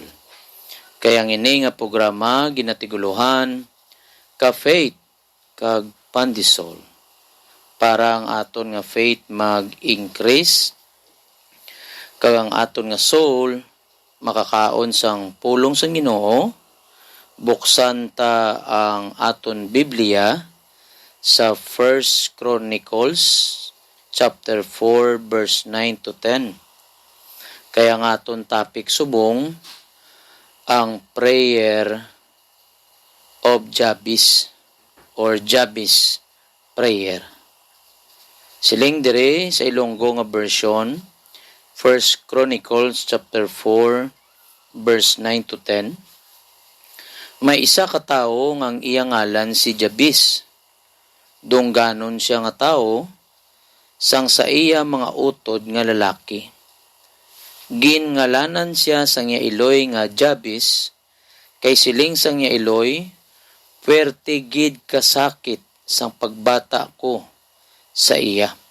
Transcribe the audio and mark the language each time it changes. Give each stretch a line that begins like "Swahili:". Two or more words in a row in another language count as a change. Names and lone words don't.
Hiligaynon: Kaya ang ini nga programa ginatiguluhan ka faith kag pandesal para ang aton nga faith mag-increase kag ang aton nga soul makakaon sang pulong sang Ginoo. Buksan ta ang aton Biblia sa 1 Chronicles chapter 4 verse 9 to 10. Kaya ang aton topic subong ang
English: prayer of Jabez
Hiligaynon: or Jabez prayer. Siling dire sa Ilonggo nga version, 1 Chronicles chapter 4 verse 9 to 10. May isa ka tawo nga ang iyang ngalan si Jabez. Dungganon siya nga tawo sang sa iya mga utod nga lalaki. Ginngalanan siya sang iya iloy nga Jabez, kay siling sang iya iloy, puwerte gid kasakit sang pagbata ko sa iya.